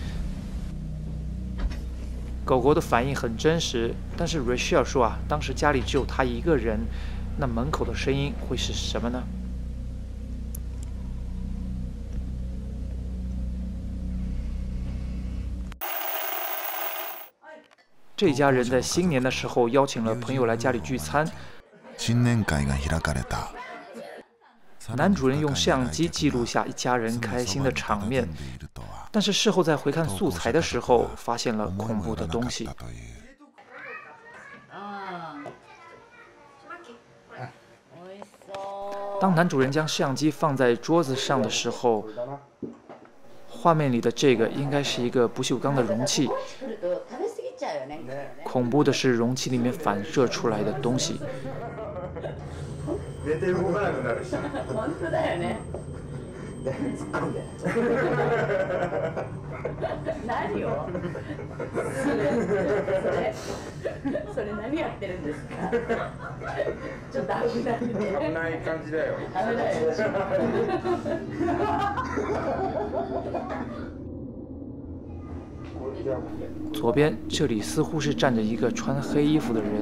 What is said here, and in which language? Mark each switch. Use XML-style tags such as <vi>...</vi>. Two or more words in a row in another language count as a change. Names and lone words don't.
<zh>狗狗的反应很真实，但是 Rachel 说啊，当时家里只有他一个人，那门口的声音会是什么呢？这家人在新年的时候邀请了朋友来家里聚餐。</zh> <ja>新年会が開かれた。</ja> <zh>男主人用相机记录下一家人开心的场面，但是事后在回看素材的时候，发现了恐怖的东西。当男主人将相机放在桌子上的时候，画面里的这个应该是一个不锈钢的容器。恐怖的是，容器里面反射出来的东西。</zh> <ja>寝て動かなくなるし。本当だよね。突っ込んで。何を？それ何やってるんですか？ちょっと危ないね。危ない感じだよ。危ないでしょ。</ja> <zh>左边这里似乎是站着一个穿黑衣服的人。</zh>